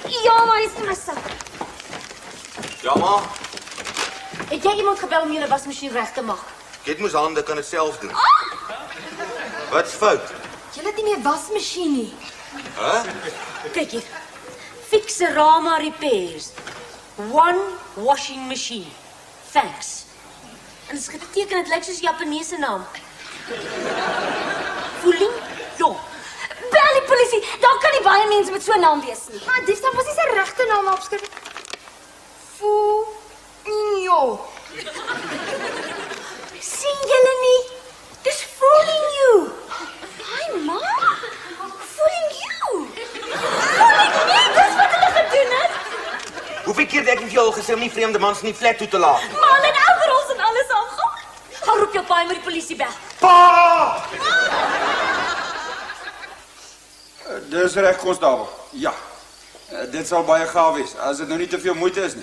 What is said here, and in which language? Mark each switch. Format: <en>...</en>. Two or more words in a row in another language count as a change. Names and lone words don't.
<af>Ja, maar hy's in my sak. Ja, ma. Het jy iemand gebel om julle wasmasjien reg te maak? Ek moes hande kan dit self doen. Wat's fout? Jy het nie meer wasmasjien nie. Kyk hier. Fixerama Repairs.</af> <en>One washing machine. Thanks.</en> <af>En dit is geteken, het lyk soos 'n Japaneese naam. Fooling Yo. Bel die polisie. Daar kan nie baie mense met so 'n naam wees nie. Maar dis dan was nie sy regte naam opskryf. Fooling. Sien julle nie? Dis</af> <en>fooling you.</en> <af>Hi ma.</af> <en>Fooling you. Fooling me,</en> <af>dis wat hulle gedoen het. Hoeveel keer het ek vir jou al gesê om nie vreemde mans in die flat toe te laat? Maar hulle het overals en alles aangaan. Gaan roep jou pa en met die polisie bel. Pa! Dis reg, konstabel. Ja. Dit sal baie gaaf wees, as dit nou nie te veel moeite is nie.</af>